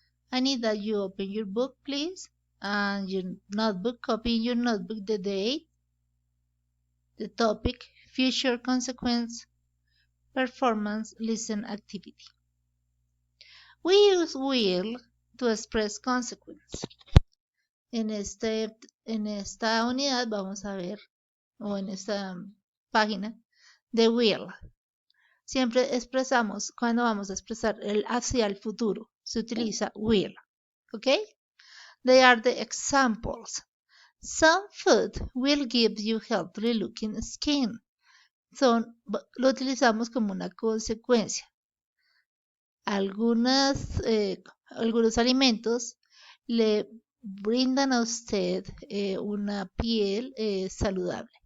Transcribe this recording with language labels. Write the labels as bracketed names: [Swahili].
[English] I need that you open your book, please, and your notebook. Copy in your notebook the date, the topic, future consequence, performance, listen activity. We use will to express consequence. [Spanish] En esta unidad vamos a ver, o en esta página, the will. Siempre expresamos, cuando vamos a expresar hacia el futuro, se utiliza will. [English] ¿Ok? They are the examples. Some food will give you healthy looking skin. [Spanish] Lo utilizamos como una consecuencia. Algunos alimentos le brindan a usted una piel saludable.